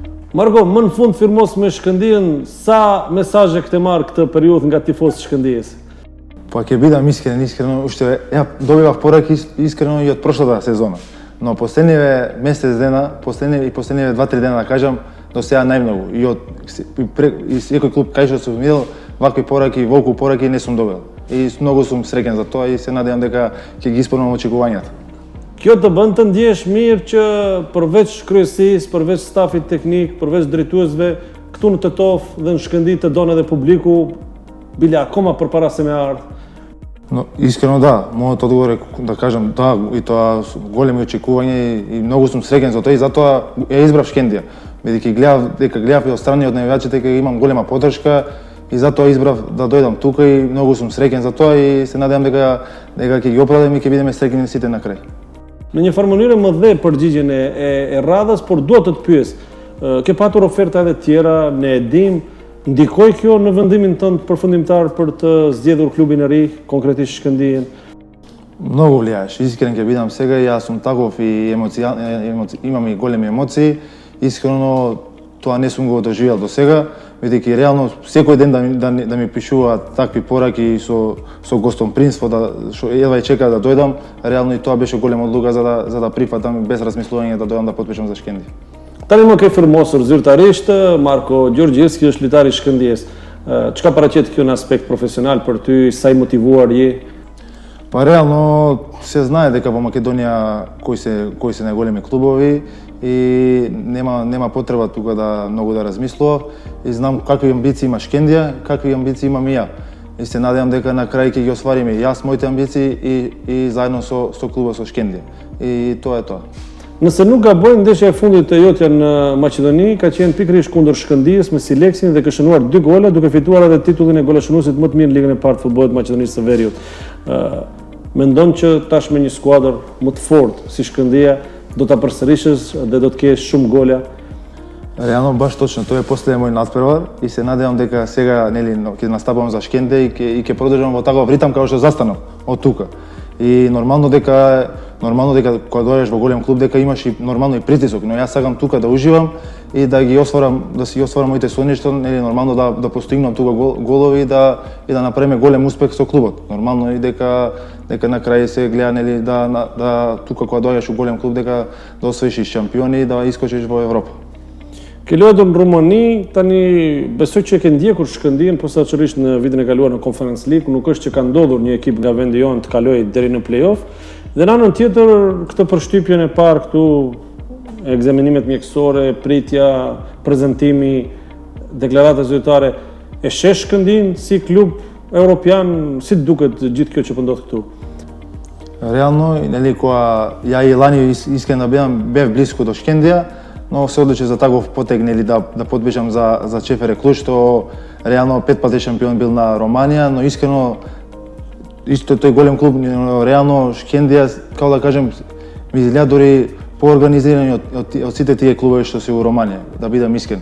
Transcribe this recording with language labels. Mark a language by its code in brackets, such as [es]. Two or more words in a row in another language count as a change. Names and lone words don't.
[sq] Marko, më në fund firmos me Shkëndijën, sa mesazhe ke marr këtë periudhë nga tifozët Shkëndijës? [mk] Па ќе бидам искрено, уште ја добивав пораки искрено и од прошлата сезона. Но последниве месец дена, последниве 2-3 дена да кажам, до сега најмногу. И секој клуб кај што сум видел, вакви пораки, волку пораки не сум добил. И многу сум среќен за тоа и се надевам дека ќе ги исполнам очекувањата. [sq] Kjo të bën të ndjesh mirë që përveç kryesisë, përveç stafit teknik, përveç drejtuesve, këtu në Tetov dhe në Shkëndij të donë edhe publiku, bile akoma përpara se me ardhë. [mk] Но искрено да, мојот одговор е да кажам да, и тоа големи очекувања и многу сум среќен за тоа и затоа ја избрав Шкендија. Бидејќи гледав и од страни од навивачите дека имам голема поддршка и затоа избрав да дојдам тука и многу сум среќен за тоа и се надевам дека ќе ги оправдам и ќе бидеме среќни сите на крај. [sq] Në një farë mënyrë më dhe përgjigjen e radhës, por dua të pyes. Ke patur oferta edhe tjera, ne e dim, ndikoi kjo në vendimin tënd përfundimtar për të zgjedhur klubin e ri, konkretisht Shkëndijën? [mk] Многу влијаеш, искрен ќе бидам сега, јас сум таков и имам и големи емоции. Искрено тоа не сум го доживел до сега, бидејќи реално секој ден да ми пишуваат такви пораки со гостопримство, што едва и чека да дојдам, реално и тоа беше голема одлука за да прифатам без размислување да дојдам да потпишам за Shkëndij. [sq] Tani më ke firmosur zyrtarisht, Marko Gjorgjevski është lojtar i Shkëndijës. Çka paraqet kjo në aspekt profesional për ty, sa i motivuar je? [mk] Па реално се знае дека во Македонија кои се најголеми клубови и нема потреба тука да многу да размислував и знам какви амбиции има Shkëndija, какви амбиции имам и ја. И се надевам дека на крај ќе ги оствариме јас моите амбиции и заедно со клубот со Shkëndija. И тоа е тоа. [sq] Nëse nuk gaboj, ndeshja e fundit të jotja në Maqedoni ka qenë pikërisht kundër Shkëndijës me Sileksin dhe ka shënuar 2 gola, duke fituar edhe titullin e golashënuesit më të mirë në Ligën e Parë të Futbollit të Maqedonisë së Veriut. Mendon që tash me një skuadër më të fortë si Shkëndija do ta përsërishësh dhe do të kesh shumë gola? [mk] Реално баш точно, тоа е последен мој надпревар и се надевам дека сега ќе настапам за Shkëndija и ќе продолжам во таков ритам како што застанав од тука. И нормално дека кога дојдеш во голем клуб дека имаш и нормално и притисок, но јас сакам тука да уживам и да си осварам моите соништа, нормално да постигнам тука голови и да направиме голем успех со клубот. Нормално и дека на крај се гледа да тука кога дојдеш во голем клуб дека да освоиш шампиони и да искочиш во Европа. [sq] Ke luajtur në Rumani, tani besoj që e ke ndjekur Shkëndijën posaçërisht në vitin e kaluar në Conference League, nuk është që ka ndodhur një ekip nga vendi jonë të kalojë deri në play-off. Dhe në anën tjetër, këtë përshtypjen e parë këtu, ekzamenimet mjekësore, pritja, prezantimi, deklarata zyrtare, e shesh Shkëndijën si klub europian, si duket gjithë kjo që po ndodh këtu? [mk] Реално, кога ја и лани искрено бев блиску до Shkëndija, но се одлучи за таков потег да подпишам за ЧФР Клуж, што реално 5 пати шампион бил на Романија, но искрено исто тој голем клуб, реално Shkëndija, како да кажем, ми изгледа дори поорганизирани од сите тие клубови што се во Романија, да бидам искрен.